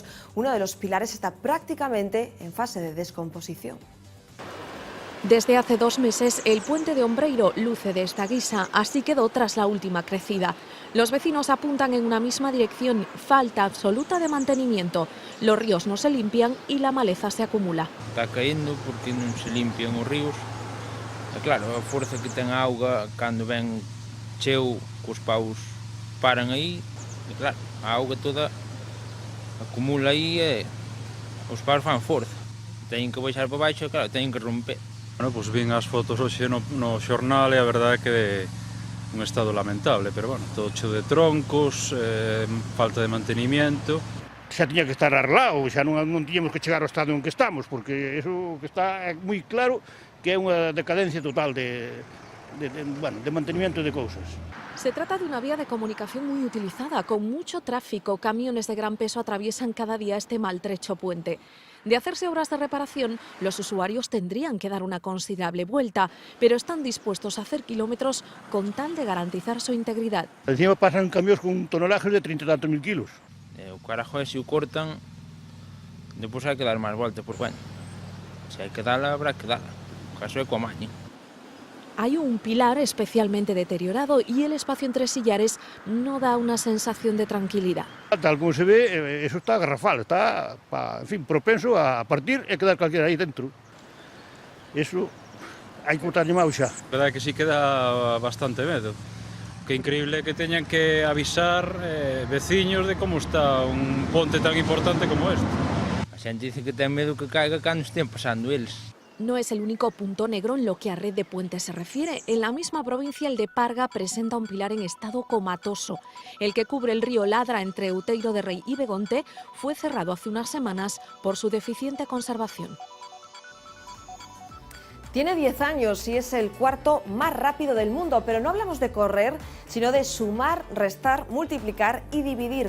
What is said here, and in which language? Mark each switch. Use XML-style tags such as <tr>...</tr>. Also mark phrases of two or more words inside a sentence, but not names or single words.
<es>Uno de los pilares está prácticamente en fase de descomposición. Desde hace 2 meses el puente de Ombreiro luce de esta guisa, así quedó tras la última crecida. Los vecinos apuntan en una misma dirección, falta absoluta de mantenimiento. Los ríos no se limpian y la maleza se acumula.</es> <gl>Está caendo porque non se limpian os ríos. E claro, a forza que ten a auga, cando ven cheo, cos paus paran aí E claro, a auga toda acumula aí e os paus fan forza. Teñen que baixar para baixo e claro, teñen que romper. Bueno, pois vin as fotos hoxe no xornal e a verdade é que un estado lamentable, pero bueno, todo cheo de troncos, falta de mantenimiento. Xa tiña que estar arreglado, xa non tiñamos que chegar ao estado en que estamos, porque eso que está é moi claro que é unha decadencia total de mantenimiento de cousas.</gl> <es>Se trata de una vía de comunicación muy utilizada, con mucho tráfico. Camiones de gran peso atraviesan cada día este maltrecho puente. De hacerse obras de reparación, los usuarios tendrían que dar una considerable vuelta, pero están dispuestos a hacer kilómetros con tal de garantizar su integridad.</es> <gl>Encima pasan camións con tonelajes de 30 e tantos mil kilos. O carajo se o cortan, depois hai que dar máis volta, pois bueno, se hai que dala, habrá que dala. O caso é coa maña.</gl> <es>Hay un pilar especialmente deteriorado y el espacio entre sillares no da una sensación de tranquilidad.</es> <gl>Tal como se ve, eso está garrafal, está, propenso a partir e quedar calquera aí dentro. Eso hai que botarlle máis xa. A verdade é que sí que dá bastante medo. Que increíble que teñan que avisar veciños de como está un ponte tan importante como este. A xente dice que ten medo que caiga cando estén pasando eles.</gl> <es>No es el único punto negro en lo que a red de puentes se refiere. En la misma provincia, el de Parga presenta un pilar en estado comatoso. El que cubre el río Ladra entre Outeiro de Rei y Begonte fue cerrado hace unas semanas por su deficiente conservación. Tiene 10 años y es el cuarto más rápido del mundo, pero no hablamos de correr, sino de sumar, restar, multiplicar y dividir.</es>